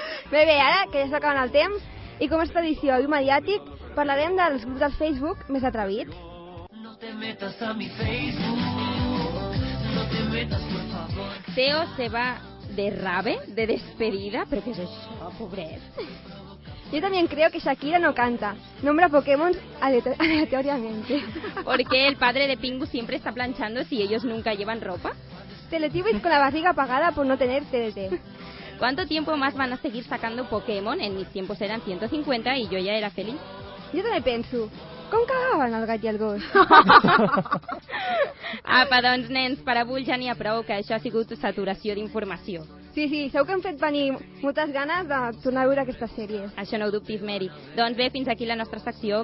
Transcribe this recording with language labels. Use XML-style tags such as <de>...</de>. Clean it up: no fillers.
<ca>Bé, ara que ja s'acabant el temps, i com és tradició i mediàtic, parlarem dels grups del Facebook més atrevits.</ca> <es>No te metas a mi Facebook, no te metas, por favor.</es> <ca>Teo se va de rave, de despedida, però què és això, pobret?</ca> <es>Yo también creo que Shakira no canta, nombra Pokémon aleatoriamente. ¿Por qué el padre de Pingu siempre está planchando si ellos nunca llevan ropa? Teletubbies con la barriga apagada por no tener TDT. ¿Cuánto tiempo más van a seguir sacando Pokémon? En mis tiempos eran 150 y yo ya era feliz.</es> <ca>Jo també penso, com cagaven el gat i el gos? Apa, doncs, nens, per avui ja n'hi ha prou, que això ha sigut saturació d'informació. Sí, segur que hem fet venir moltes ganes de tornar a veure aquestes sèries. Això no ho dubtis, Mary. Doncs bé, fins aquí la nostra secció.</ca>